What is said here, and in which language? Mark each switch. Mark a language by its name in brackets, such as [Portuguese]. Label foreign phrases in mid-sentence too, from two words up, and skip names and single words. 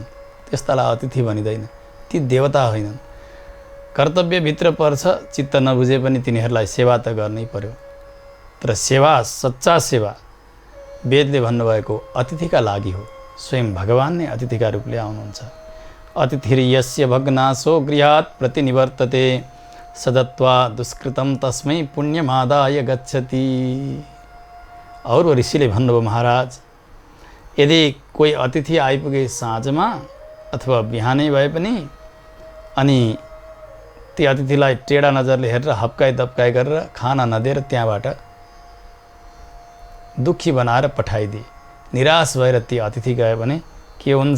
[Nepali] त्यस्तालाई अतिथि भनिँदैन, ती देवता होइनन्। कर्तव्यभित्र पर्छ, चित्त नबुझे पनि तिनीहरूलाई सेवा त गर्नै पर्यो। तर सेवा, सच्चा सेवा वेदले भन्नुभएको अतिथिका लागि हो। स्वयं भगवान नै अतिथिका रूपले आउनुहुन्छ। [Sanskrit] अतिथिर यस्य भग्नाशो गृहात् प्रतिनिवर्तते सदत्वा दुष्कृतम तस्मै पुण्यमादाय गच्छति। [Nepali] और ऋषिले भन्नुभयो, महाराज यदि कोही अतिथि आइपुगे साँझमा अथवा बिहानै भए पनि अनि ती अतिथिलाई टेढा नजरले हेरेर हप्काइ दप्काइ गरेर खाना नदिएर त्यहाँबाट दुःखी बनाएर पठाइदिए, निराश भएर ती अतिथि गए भने के हुन्छ?